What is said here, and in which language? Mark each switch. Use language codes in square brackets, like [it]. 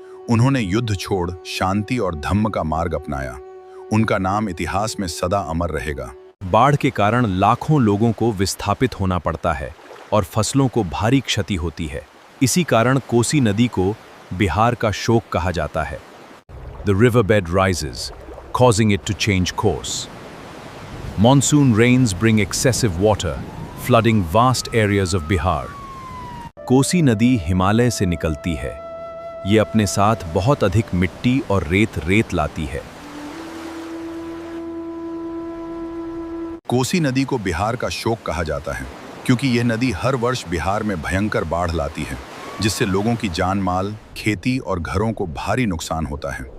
[hi] उन्होंने युद्ध छोड़ शांति और धम्म का मार्ग अपनाया। उनका नाम इतिहास में सदा अमर रहेगा। बाढ़ के कारण लाखों लोगों को विस्थापित होना पड़ता है और फसलों को भारी क्षति होती है। इसी कारण कोसी नदी को बिहार का शोक कहा जाता है। [en] The river bed rises, causing it to change course. Monsoon rains bring excessive water, flooding vast areas of Bihar. [hi] Kosi नदी हिमालय से निकलती है। ये अपने साथ बहुत अधिक मिट्टी और रेत लाती है। कोसी नदी को बिहार का शोक कहा जाता है क्योंकि यह नदी हर वर्ष बिहार में भयंकर बाढ़ लाती है, जिससे लोगों की जान माल, खेती और घरों को भारी नुकसान होता है।